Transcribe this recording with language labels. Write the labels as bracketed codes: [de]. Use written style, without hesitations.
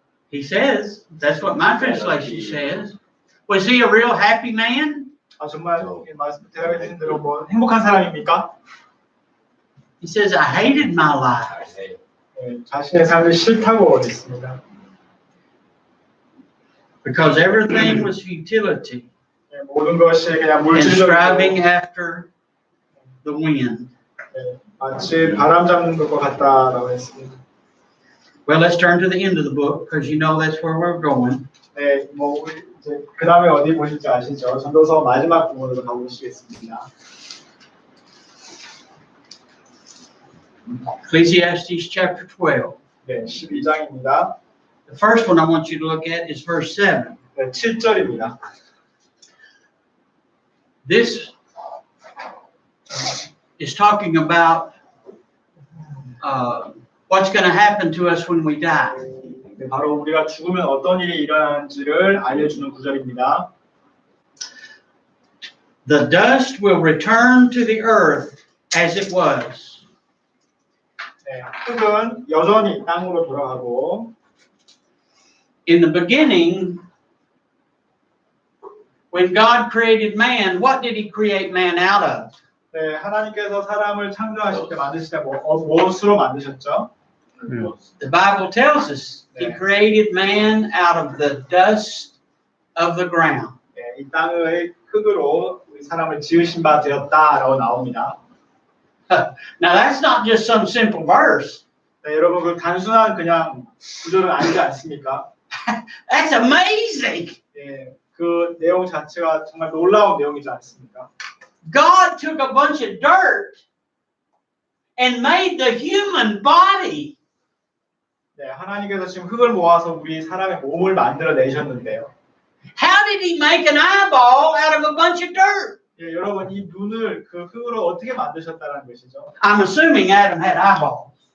[en] He says, that's what my translation says. Was he a real happy man? [ko] 정말 대답해 주신 대로 행복한 사람입니까? [en] He says, I hated my life. [ko] 예, 자신의 삶을 싫다고 했습니다. [en] Because everything was futility [ko] 예, 모든 것이 그냥 [en] and striving [ko] 물질적이고 [en] after the wind. [ko] 예, 마치 바람 잡는 것과 같다라고 했습니다. [en] Well, let's turn to the end of the book because you know that's where we're going. [ko] 네, 뭐 우리 이제 그 다음에 어디 보실지 아시죠? 전도서 마지막 부분으로 가보시겠습니다. [en] Ecclesiastes chapter 12. [ko] 네, 12장입니다. [en] The first one I want you to look at is verse 7. [ko] 네, 7절입니다. [en] This is talking about what's going to happen to us when we die. [ko] 네, 바로 우리가 죽으면 어떤 일이 일어나는지를 알려주는 구절입니다. [en] The dust will return to the earth as it was. [ko] 네, 흙은 여전히 땅으로 돌아가고 [en] In the beginning, when God created man, what did he create man out of? [ko] 네, 하나님께서 사람을 창조하실 때 만드실 때 무엇으로 만드셨죠? [en] The Bible tells us he created man out of the dust of the ground. [ko] 네, 이 땅의 흙으로 우리 사람을 지으신 바 되었다라고 나옵니다. [en] Now that's not just some simple verse. [ko] 네, 여러분 그 단순한 그냥 구절은 아니지 않습니까? [en] That's amazing. [ko] 예, 그 내용 자체가 정말 놀라운 내용이지 않습니까? [en] God took a bunch of dirt and made the human body. [ko] 네, 하나님께서 지금 흙을 모아서 우리 사람의 몸을 만들어 내셨는데요. [en] How did he make an eyeball out of a bunch of dirt? [ko] 예, 여러분 이 눈을 그 흙으로 어떻게 만드셨다는 것이죠? [en] I'm assuming Adam had eyeballs.